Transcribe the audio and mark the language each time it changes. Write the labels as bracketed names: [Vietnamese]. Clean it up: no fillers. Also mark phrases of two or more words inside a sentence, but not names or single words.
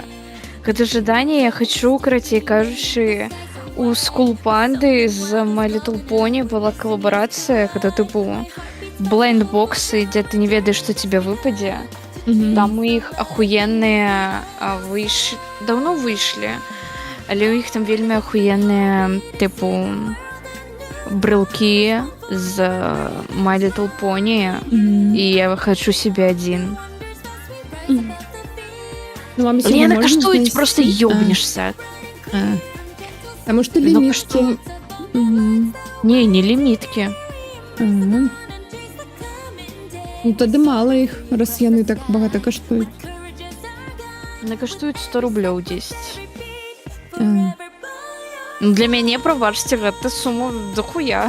[Belarusian] Гэта жаданне, я хочу, карацей кажучы, у School Panda з My Little Pony была калабарацыя, гэта тыпу блайндбоксы, дзе ты не ведаеш, што тебе выпадзе. Там у іх ахуенныя даўно выйшлі, але ў іх там вельмі ахуенныя тыпу брелки з My Little Pony, [Russian] і я хочу себе один. [Belarusian] Не накаштуюць, просто ёбнешься. [Russian] Потому что лимитки. Не, не лимитки. [Belarusian] Ну, тады мало іх, раз яны так багата каштуюць. Накаштуюць 100 рублёў 10. Для мяне, прабачце, гэта сума дохуя.